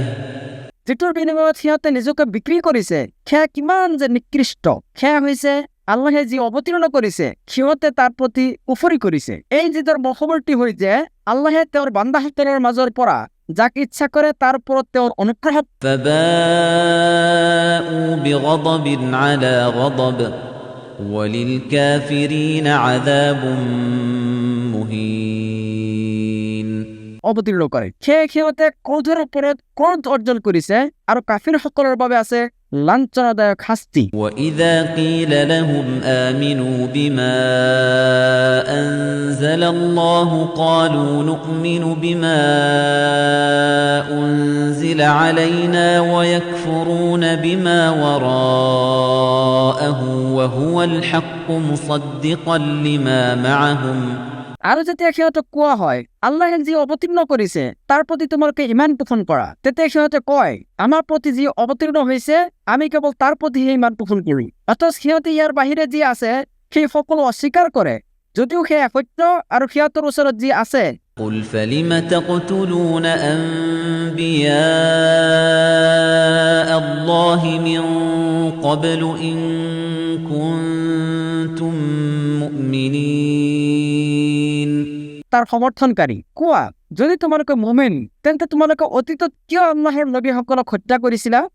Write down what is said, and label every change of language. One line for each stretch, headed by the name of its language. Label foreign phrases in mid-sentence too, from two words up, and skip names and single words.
Assamese: যিটোৰ বিনিময়ত সিহঁতে নিজকে বিক্ৰী কৰিছে, সেয়া কিমান যে নিকৃষ্ট। সেয়া হৈছে আল্লাহে যি অৱতীৰ্ণ কৰিছে সিহঁতে তাৰ প্ৰতি কুফৰি কৰিছে। এই জিদৰ বশৱৰ্তী হৈ যে আল্লাহে তেওঁৰ বান্দাসকলৰ মাজৰ পৰা যাক ইচ্ছা কৰে তাৰ ওপৰত তেওঁৰ অনুগ্ৰহ।
Arabic: فباءوا بغضب على غضب وللكافرين عذاب مهين
Assamese: অৱতীৰ্ণ কৰে, সেয়ে সিহঁতে ক্ৰোধৰ ওপৰত ক্ৰোধ অৰ্জন কৰিছে আৰু কাফিৰসকলৰ বাবে আছে লাঞ্ছনাদায়ক শাস্তি।
Arabic: وَإِذَا قِيلَ لَهُمْ آمِنُوا بِمَا أَنزَلَ اللَّهُ قَالُوا نُؤْمِنُ بِمَا أُنزِلَ عَلَيْنَا وَيَكْفُرُونَ بِمَا وَرَاءَهُ وَهُوَ الْحَقُّ مُصَدِّقًا لِمَا مَعَهُمْ
Assamese: আৰু যেতিয়া সিহঁতক কোৱা হয় আল্লাহে যি অৱতীৰ্ণ কৰিছে তাৰ প্ৰতি তোমালোকে ইমান পোষণ কৰা, তেতিয়া সিহঁতে কয় আমাৰ প্ৰতি যি অৱতীৰ্ণ হৈছে আমি কেৱল তাৰ প্ৰতিহে ইমান পোষণ কৰো। অথচ সিহঁতে ইয়াৰ বাহিৰে যি আছে সেই সকলো অস্বীকাৰ কৰে, যদিও সেয়া সত্য আৰু সিহঁতৰ ওচৰত যি আছে।
Arabic: قُلْ فَلِمَ تَقْتُلُونَ أَنبِيَاءَ اللَّهِ مِن قَبْلُ إِن كُنتُم مُّؤْمِنِينَ
Assamese: তাৰ সমৰ্থনকাৰী, কোৱা যদি তোমালোকে মুমিন তেন্তে তোমালোকে অতীতত কিয় আল্লাহৰ নবীসকলক হত্যা কৰিছিলা?